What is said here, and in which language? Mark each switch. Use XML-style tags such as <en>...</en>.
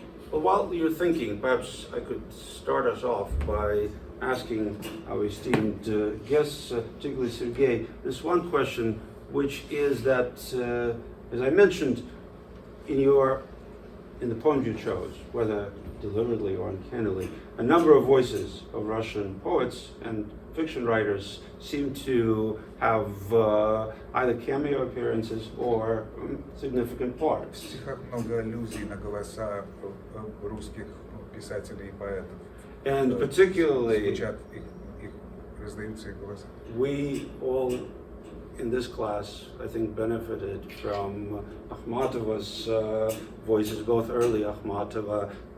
<en>Well, while you're thinking, perhaps I could start us off by asking our esteemed guests, particularly Sergey, this one question, which is that, as I mentioned, in the poems you chose, whether deliberately or uncannily, a number of voices of Russian poets and fiction writers seem to have either cameo appearances or significant parts.</en> <ru>В стихах много аллюзий на голоса русских писателей и поэтов.</ru> <en>And particularly,</en> <ru>Звучат их раздаются их голоса.</ru> <en>we all in this class, I think, benefited from Akhmatova's voices, both early Akhmatova.</en>